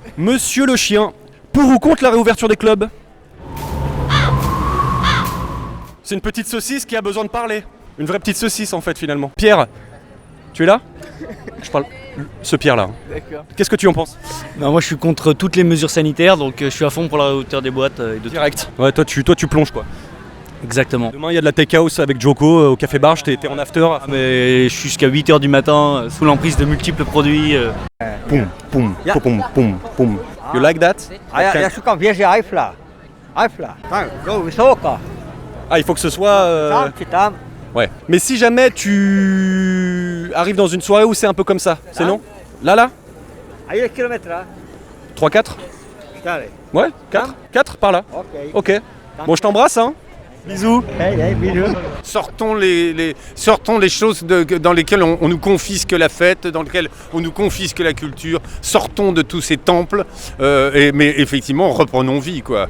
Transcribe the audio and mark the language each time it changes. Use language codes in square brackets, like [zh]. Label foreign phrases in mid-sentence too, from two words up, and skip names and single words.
[fr] Monsieur le chien, pour ou contre la réouverture des clubs? C'est une petite saucisse qui a besoin de parler. Une vraie petite saucisse en fait finalement. Pierre, tu es là? Je parle ce Pierre là. D'accord. Qu'est-ce que tu en penses? Non, moi je suis contre toutes les mesures sanitaires, donc je suis à fond pour la hauteur des boîtes et de tout. Direct. Ouais, toi tu plonges quoi. Exactement. Demain il y a de la take-house avec Joko au Café Barge, t'es en after. Mais je suis jusqu'à 8h du matin, sous l'emprise de multiples produits. Poum, poum, poum, poum, poum. [en] You like that? [pl] Ja szukam wieży Eiffla. Eiffla. Tak, go wysoko. [fr] Ah, il faut que ce soit... [pl] Tam czy tam? [fr] Ouais. Mais si jamais tu arrives dans une soirée où c'est un peu comme ça, c'est non? Là [pl] A ile kilometra? 3, 4? 4. [fr] Ouais, 4? 4 par là. [pl] Okej. [fr] Ok. Bon, je t'embrasse, hein. Bisous. Hej, bisous. Sortons les choses dans lesquelles on nous confisque la fête, dans lesquelles on nous confisque la culture. Sortons de tous ces temples, mais effectivement, reprenons vie, quoi.